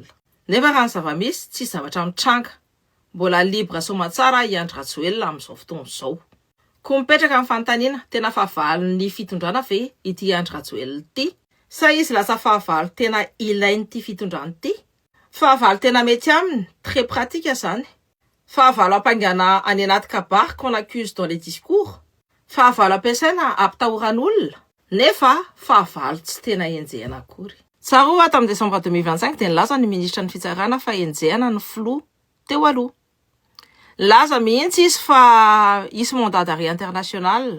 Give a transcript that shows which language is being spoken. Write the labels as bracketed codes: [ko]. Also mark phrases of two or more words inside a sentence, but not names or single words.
[mg] Nefa raha ny zava-misy tsy zavatra mitranga. Mbola libre somatsara i Andry-Rajoelina amin'izao fotoana izao. Koa mipetraka amin'ny fanontaniana tena fahavalon'ny fitondrana ve ity Andry-Rajoelina ity? Sa izy lasa fahavalo tena ilain'ity fitondrana ity? Fahavalo tena mety aminy, [fr] très pratique [mg] zany. Fahavalo ampangana any anaty kabary [fr] qu'on accuse dans les discours. [mg] Fahavalo ampiasaina ampitahoran'olona. Nefa fahavalo tsy tena enjehana akory. Tsaroa tamin'ny décembre 2025 dia nilaza ny ministra ny fitsarana fa enjehana ny flou teo aloha. Laza mihitsy izy fa isy [fr] mandat d'arrêt international.